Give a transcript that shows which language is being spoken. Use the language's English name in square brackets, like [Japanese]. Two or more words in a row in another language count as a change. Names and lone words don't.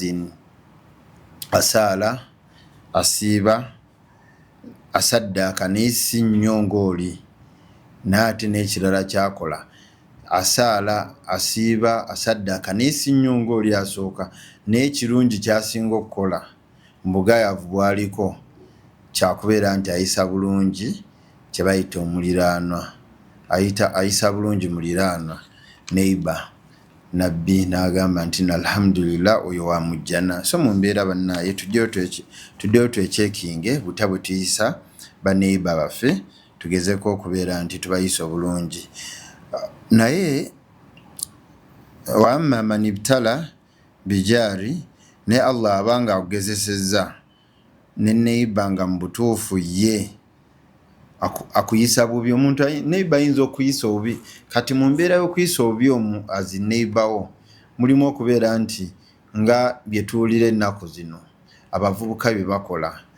[Ganda] asaala asiiba asaddaaka naye si nnyo ng'oli, n'ate n'ekirala kyakola asaala asiiba asaddaaka naye si nnyo ng'oli asooka, naye ekirungi kyasinga okukola mbugaayavu bwaliko kyakubeera nti ayisa bulungi kye bayita omuliraanwa, ayisa bulungi muliraanwa neighbor. Nabbi n'agamba nti alhamdulillah oyo wa mujjana. So mu mbeera bannaaye tuddeyo twekyekinge butabo tuyisa baneighbor baffe, tugezeko okubeera nti tubayisa obulungi. Naye [Arabic] وأما من ابتلى بجاره, [Ganda] ne Allah abanga akugezesezza ne neighbor nga mu butuufu ye akuyisa bubi. Omuntu neighbor ayinza okuyisa obubi, kati mu mbeera y'okuyisa obubi azi neighbor wo mulimu okubeera nti nga bye tuwulira ennaku zino abavubuka bye bakola,